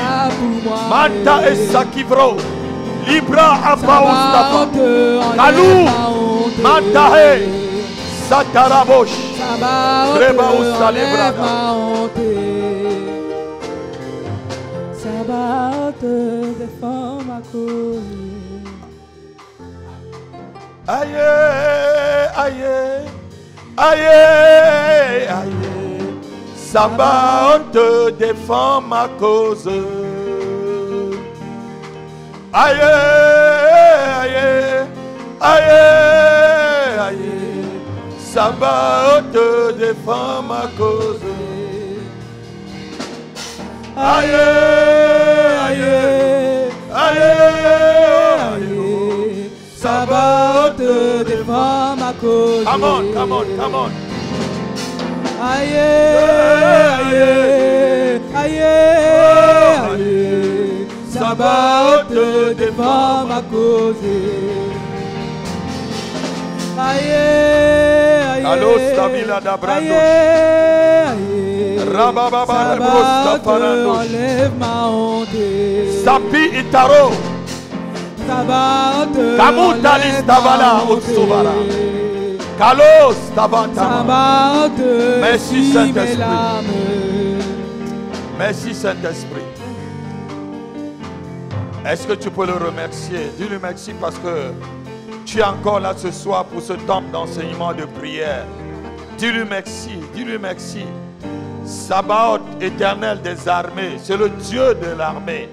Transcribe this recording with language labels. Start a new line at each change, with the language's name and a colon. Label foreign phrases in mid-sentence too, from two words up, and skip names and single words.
French: Manta, Esakivro. Libra, Apaostafa. Kalou. Mantahe. Satarabosh. Reba Usalebraga. Sabaoth, défends ma cause. Aïe, aïe, aïe, aïe. Sabaoth, défends ma cause. Aïe, aïe, aïe, aïe. Sabaoth, défends ma cause. Aïe, aïe, aïe, aïe. Sabaoth, défends ma cause.
English: Come on, come on, come on.
French: Aïe, aïe, aïe, aïe. Sabaoth, défends ma cause. Aïe, aïe, Kalos, Tabila, Dabrandos. Rabababa, Rebrosta, Parandos. enlève ma honte. Sapi, Itaro. Sabaoth, Kamutalis, enlève Tavala, ma honte. Otsubara. Kalos, Tabantama. Sabaoth, Merci, essuie Saint-Esprit. mes larmes. Merci, Saint-Esprit. Est-ce que tu peux le remercier? Dis-lui merci parce que tu es encore là ce soir pour ce temps d'enseignement de prière. Dis-lui merci, dis-lui merci. Sabaoth, éternel des armées, c'est le Dieu de l'armée.